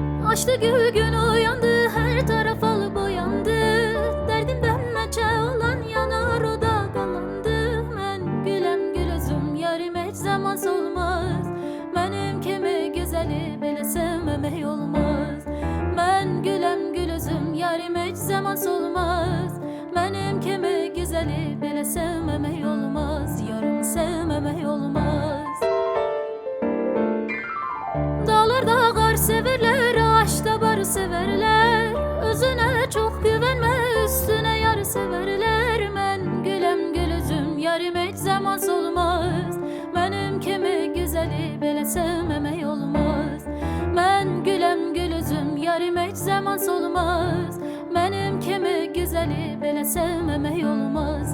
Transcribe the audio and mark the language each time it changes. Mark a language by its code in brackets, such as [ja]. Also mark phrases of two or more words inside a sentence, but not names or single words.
[tr] Açtı gül gün uyandı, her taraf al boyandı. Derdimden neçe olan yanar o da qalandı. [az] Mən gülem gül özüm, yarim heç zaman solmaz. Mənim kimi güzeli belə sevməmək olmaz. Mən gülem gül özüm, yarim heç zaman solmaz. Mənim kimi güzeli belə sevməmək olmaz. [tr] Yarım sevməmək olmaz. Dağlarda qar severler, ağaçta bar severler. Özüne çok güvenme, üstüne yar severler. [az] Mən gülem gül özüm, yarim heç zaman solmaz. Mənim kimi güzeli belə sevməmək olmaz. Mən gülem gül özüm, yarim heç zaman solmaz. Mənim kimi güzeli belə sevməmək olmaz.